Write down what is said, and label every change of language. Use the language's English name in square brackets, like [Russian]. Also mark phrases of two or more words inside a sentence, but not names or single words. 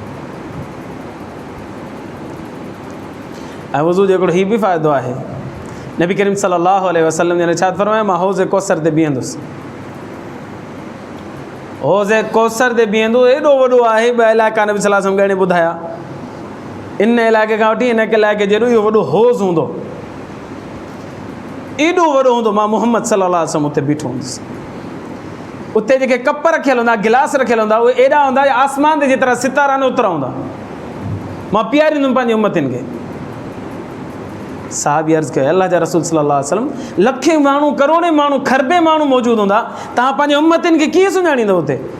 [Sindhi] ऐं वुज़ू जो हिकिड़ो हीउ बि फ़ाइदो आहे, नबी करीम [Arabic] صلى الله عليه وسلم [Sindhi] जन इरशाद फरमायो, मां हौज़ कौसर ते बीहंदुसि। हौज़ कौसर ते बीहंदो एॾो वॾो आहे, ॿ इलाइक़ा नबी [Arabic] صلى الله عليه وسلم [Sindhi] ॻणे ॿुधाया। इन इलाइक़े खां वठी इन इलाइक़े जेॾो इहो वॾो हौज़ हूंदो, एॾो वॾो हूंदो। मां मुहम्मद [Arabic] صلى الله عليه وسلم [Sindhi] उते बीठो हूंदुसि। उते जेके कप रखियल हूंदा, गिलास रखियल हूंदा, उहे एॾा हूंदा आसमान ते जेतिरा सितारा न ओतिरा हूंदा। मां पीआरींदुमि पंहिंजी उम्मतिन खे। साहबी अर्ज़ु कयो, अल्लाह जा रसूल [Arabic] صلى الله عليه وسلم, [Sindhi] लखे माण्हू, करोड़े माण्हू, खरबे माण्हू मौजूदु हूंदा, तव्हां पंहिंजे उम्मतिन खे कीअं सुञाणींदव उते?